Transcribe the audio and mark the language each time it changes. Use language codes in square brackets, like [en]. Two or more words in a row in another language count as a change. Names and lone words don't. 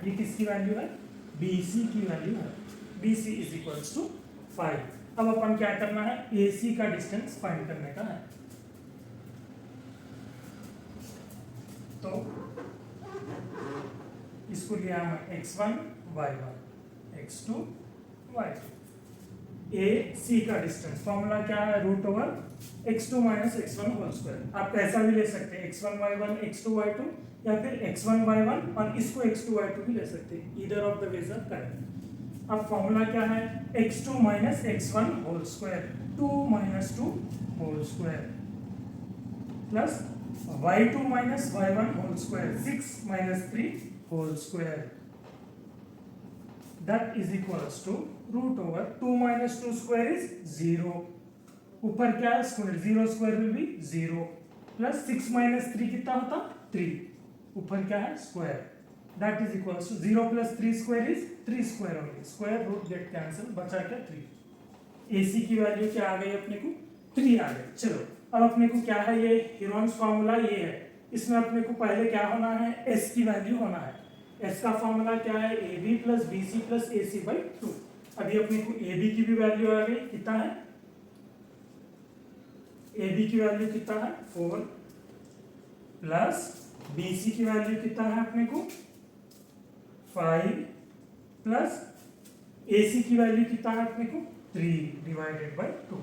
[hi] ये किसकी वैल्यू है, BC की वैल्यू है। [en] BC is equals to 5. [hi] अब अपन क्या करना है, AC का डिस्टेंस फाइंड करने का है। तो इसको लिया मैं x1 y1 x2 y2। AC का डिस्टेंस फॉर्मूला क्या है, [en] root over x2 minus x1 whole square. [hi] आप कैसा भी ले सकते हैं, x1 y1 x2 y2, या फिर x1 y1 और इसको x2 y2 भी ले सकते हैं, [en] either of the ways are correct. [hi] अब फॉर्मूला क्या है, [en] x2 minus x1 whole square 2 minus 2 whole square plus y2 minus y1 whole square 6 minus 3 whole square. that is equals to root over 2 minus 2 square is 0, [hi] ऊपर क्या है स्क्वायर, [en] 0 square will be 0 plus 6 minus 3 [hi] कितना होता 3, ऊपर क्या है स्क्वायर। [en] That is equals to 0 plus 3 square is 3 square only. Square root get cancel, [hi] बचा क्या 3। AC की वैल्यू क्या आ गई अपने को 3 आ गई। चलो अब अपने को क्या है, ये हेरोन्स फार्मूला ये है, इसमें अपने को पहले क्या होना है, S की वैल्यू होना है। एस का फॉर्मूला क्या है, [en] A B plus B C plus A C by 2. [hi] अभी अपने को ए बी की भी वैल्यू आ गई, कितना है, ए बी की वैल्यू कितना है 4 प्लस बी सी की वैल्यू कितना है अपने को 5 प्लस ए सी की वैल्यू कितना है अपने को [en] 3 divided by 2.